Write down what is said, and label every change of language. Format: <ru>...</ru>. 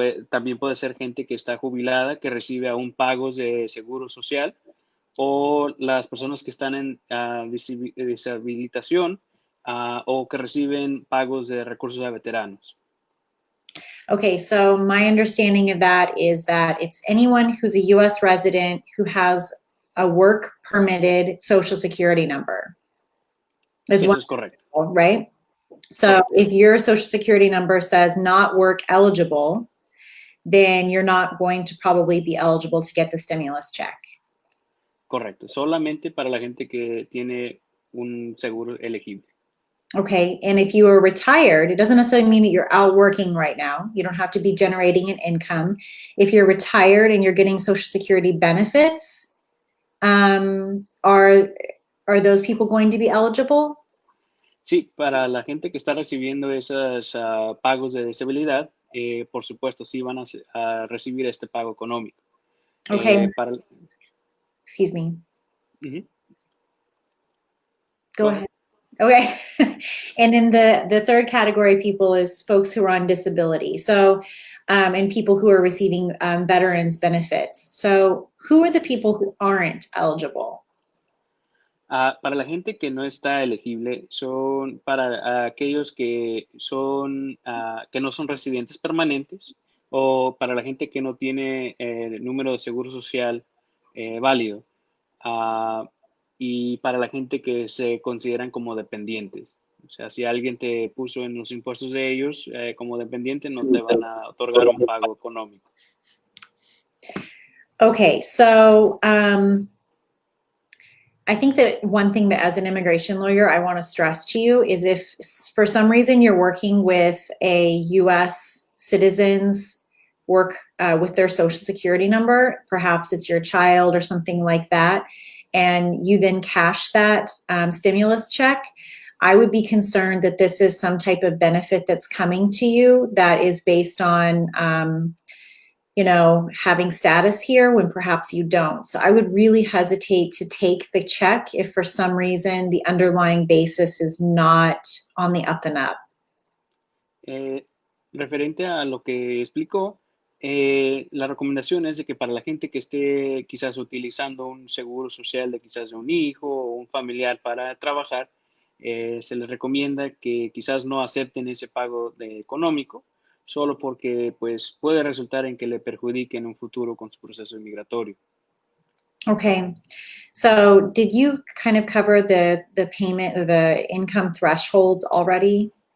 <es>También puede ser gente que está jubilada, que recibe aún pagos de seguro social, o las personas que están en deshabilitación o que reciben pagos de recursos a veteranos.</es> <en>Okay, so my understanding of that is that it's anyone who's a U.S. resident who has a work permitted Social Security number.</en> <es>Eso es correcto.</es> <en>Right? So if your Social Security number says not work eligible, then you're not going to probably be eligible to get the stimulus check.</en> <es>Correcto. Solamente para la gente que tiene un seguro elegible.</es> <en>Okay, and if you are retired, it doesn't necessarily mean that you're out working right now. You don't have to be generating an income. If you're retired and you're getting Social Security benefits, are those people going to be eligible?</en> <es>Sí, para la gente que está recibiendo esos pagos de disabilidad, por supuesto, sí van a recibir este pago económico.</es> <en>Okay. Excuse me. Go ahead. Okay. And then the third category of people is folks who are on disability. So, and people who are receiving veterans benefits. So who are the people who aren't eligible?</en> <es>Para la gente que no está elegible, son para aquellos que son que no son residentes permanentes, o para la gente que no tiene el número de seguro social válido, y para la gente que se consideran como dependientes. O sea, si alguien te puso en los impuestos de ellos como dependiente, no te van a otorgar un pago económico.</es> <en>Okay, so I think that one thing that as an immigration lawyer, I want to stress to you is if for some reason you're working with a U.S. citizen's work with their Social Security number, perhaps it's your child or something like that, and you then cash that stimulus check, I would be concerned that this is some type of benefit that's coming to you that is based on having status here when perhaps you don't. So I would really hesitate to take the check if for some reason the underlying basis is not on the up and up.</en> <es>Referente a lo que explicó, la recomendación es de que para la gente que esté quizás utilizando un seguro social de quizás de un hijo o un familiar para trabajar, se les recomienda que quizás no acepten ese pago económico, solo porque pues puede resultar en que le perjudique en un futuro con su proceso migratorio.</es> <en>Okay, so did you kind of cover the payment or the income thresholds already?</en>